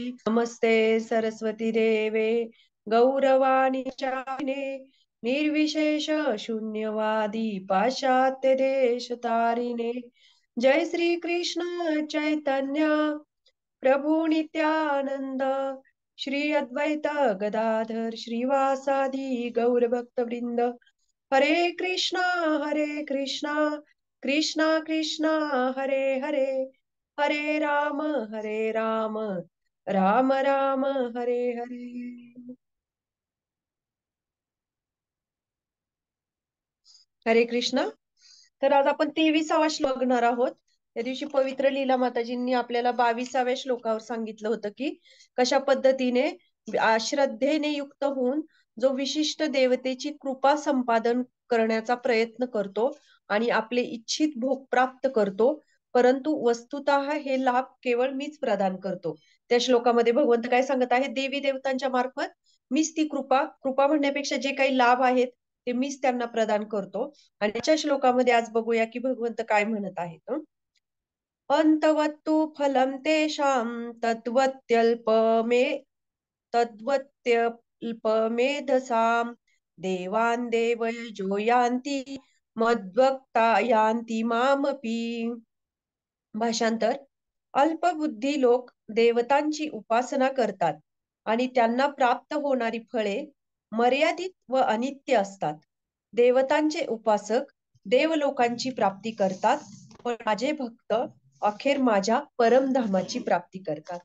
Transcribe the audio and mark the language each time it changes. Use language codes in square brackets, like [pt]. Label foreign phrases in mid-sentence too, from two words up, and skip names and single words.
[sa] नमस्ते सरस्वती देवे गौरवाणी चारिणे निर्विशेष शून्यवादी पाश्चात्य देश तारिणे. जय श्री कृष्ण चैतन्य प्रभु नित्यानंद श्री अद्वैत गदाधर श्रीवासादि गौर भक्त वृंद. हरे कृष्णा कृष्णा कृष्णा हरे हरे हरे राम राम राम हरे हरे. हरे कृष्ण. [mr] तर आज आपण 23वा श्लोक बघणार आहोत. त्या दिवशी पवित्र लीला माताजींनी आपल्याला 22व्या श्लोकावर सांगितलं होतं की कशा पद्धतीने श्रद्धेने युक्त होऊन जो विशिष्ट देवतेची कृपा संपादन करण्याचा प्रयत्न करतो आणि आपले इच्छित भोग प्राप्त करतो, परंतु वस्तुतः हे लाभ केवळ मीच प्रदान करतो. त्या श्लोकामध्ये भगवंत काय सांगत आहे, देवी देवतांच्या मार्फत मीच ती कृपा कृपा म्हणण्यापेक्षा जे काही लाभ आहेत ते मीच त्यांना प्रदान करतो. आणि त्याच्या श्लोकामध्ये आज बघूया की भगवंत काय म्हणत आहेत. [sa] अंतवत्तु फलं तेषां तद्वत्यल्पमे तद्वत्यल्पमेधसां देवान् देवयजो यान्ति मद्भक्ता यान्ति मामपि. [mr] भाषांतर: अल्पबुद्धी लोक देवतांची उपासना करतात आणि त्यांना प्राप्त होणारी फळे मर्यादित व अनित्य असतात. देवतांचे उपासक देवलोकांची प्राप्ती करतात, पण माझे भक्त अखेर माझ्या परमधामाची प्राप्ती करतात.